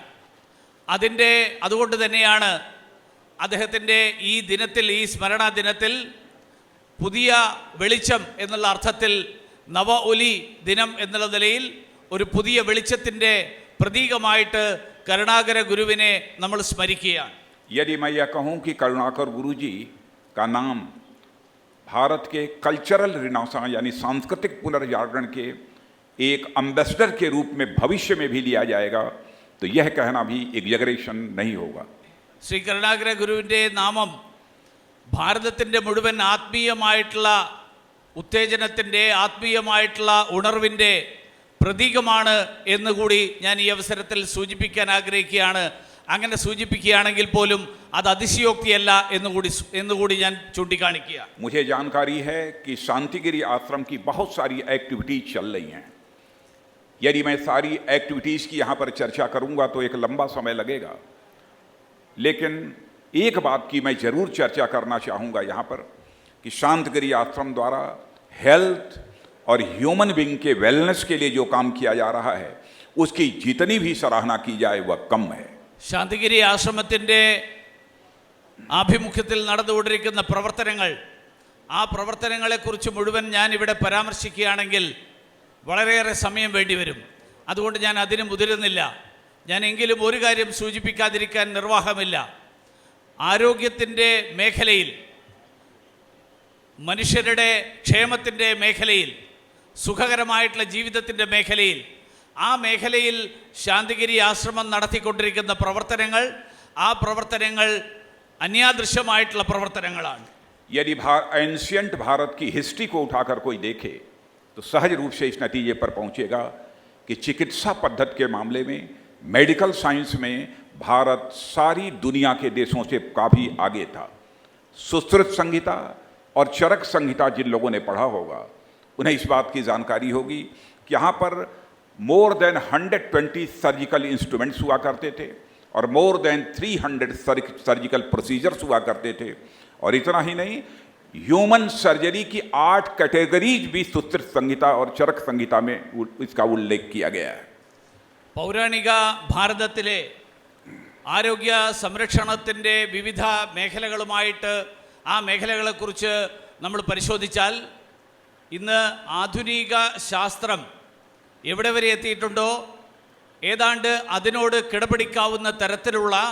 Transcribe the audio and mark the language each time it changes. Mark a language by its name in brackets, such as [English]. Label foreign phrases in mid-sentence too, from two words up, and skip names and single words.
[Malayalam] അതുകൊണ്ട് തന്നെയാണ് അദ്ദേഹത്തിൻ്റെ ഈ ദിനത്തിൽ, ഈ സ്മരണാ ദിനത്തിൽ പുതിയ വെളിച്ചം എന്നുള്ള അർത്ഥത്തിൽ നവ ഒലി ദിനം എന്നുള്ള നിലയിൽ ഒരു പുതിയ വെളിച്ചത്തിൻ്റെ പ്രതീകമായിട്ട് കരുണാകര ഗുരുവിനെ നമ്മൾ സ്മരിക്കുകയാണ്. [Hindi] यदि मैं यह कहूँ कि करुणाकर गुरु जी का नाम भारत के [English] cultural renaissance [Hindi] यानी सांस्कृतिक पुनर्जागरण के एक अम्बेसडर के रूप में भविष्य में भी लिया जाएगा, तो यह कहना भी एग्जैगरेशन नहीं होगा. [Malayalam] ശ്രീ കരുണാകര ഗുരുവിൻ്റെ നാമം ഭാരതത്തിൻ്റെ മുഴുവൻ ആത്മീയമായിട്ടുള്ള ഉത്തേജനത്തിൻ്റെ, ആത്മീയമായിട്ടുള്ള ഉണർവിൻ്റെ പ്രതീകമാണ് എന്നുകൂടി ഞാൻ ഈ അവസരത്തിൽ സൂചിപ്പിക്കാൻ ആഗ്രഹിക്കുകയാണ്. അങ്ങനെ സൂചിപ്പിക്കുകയാണെങ്കിൽ പോലും അത് അതിശയോക്തിയല്ല എന്നുകൂടി ഞാൻ ചൂണ്ടിക്കാണിക്കുക. [Hindi] मुझे जानकारी है कि शांतिगिरी आश्रम की बहुत सारी एक्टिविटीज चल रही हैं. यदि मैं सारी एक्टिविटीज़ की यहाँ पर चर्चा करूँगा तो एक लंबा समय लगेगा, लेकिन एक बात की मैं ज़रूर चर्चा करना चाहूँगा यहाँ पर कि शांतिगिरी आश्रम द्वारा हेल्थ और [English] human being [Hindi] के वेलनेस के लिए जो काम किया जा रहा है, उसकी जितनी भी सराहना की जाए वह कम है. [Malayalam] ശാന്തിഗിരി ആശ്രമത്തിൻ്റെ ആഭിമുഖ്യത്തിൽ നടന്നുകൊണ്ടിരിക്കുന്ന പ്രവർത്തനങ്ങൾ, ആ പ്രവർത്തനങ്ങളെക്കുറിച്ച് മുഴുവൻ ഞാൻ ഇവിടെ പരാമർശിക്കുകയാണെങ്കിൽ വളരെയേറെ സമയം വേണ്ടിവരും. അതുകൊണ്ട് ഞാൻ അതിന് മുതിരുന്നില്ല. ഞാൻ എങ്കിലും ഒരു കാര്യം സൂചിപ്പിക്കാതിരിക്കാൻ നിർവാഹമില്ല. ആരോഗ്യത്തിൻ്റെ മേഖലയിൽ, മനുഷ്യരുടെ ക്ഷേമത്തിൻ്റെ മേഖലയിൽ, സുഖകരമായിട്ടുള്ള ജീവിതത്തിൻ്റെ മേഖലയിൽ, ആ മേഖലയിൽ ശാന്തിഗിരി ആശ്രമം നടത്തിക്കൊണ്ടിരിക്കുന്ന പ്രവർത്തനങ്ങൾ, ആ പ്രവർത്തനങ്ങൾ അന്യാദൃശ്യമായിട്ടുള്ള പ്രവർത്തനങ്ങളാണ്. [Hindi] यदि एंशियंट भारत की हिस्ट्री को उठाकर कोई देखे तो सहज रूप से इस नतीजे पर पहुंचेगा कि चिकित्सा पद्धति के मामले में, [English] medical science [Hindi] में भारत सारी दुनिया के देशों से काफ़ी आगे था। सुश्रुत संहिता और चरक संहिता जिन लोगों ने पढ़ा होगा उन्हें इस बात की जानकारी होगी कि यहाँ पर [English] more than 120 surgical instruments [Hindi] हुआ करते थे और [English] more than 300 surgical procedures [Hindi] हुआ करते थे। और इतना ही नहीं, [English] human surgery [Hindi] की 8 कैटेगरीज भी सुश्रुत संहिता और चरक संहिता में इसका उल्लेख किया गया है। [Malayalam] പൗരാണിക ഭാരതത്തിലെ ആരോഗ്യ സംരക്ഷണത്തിൻ്റെ വിവിധ മേഖലകളുമായിട്ട് ആ മേഖലകളെക്കുറിച്ച് നമ്മൾ പരിശോധിച്ചാൽ ഇന്ന് ആധുനിക ശാസ്ത്രം എവിടെ വരെ എത്തിയിട്ടുണ്ടോ ഏതാണ്ട് അതിനോട് കിടപിടിക്കാവുന്ന തരത്തിലുള്ള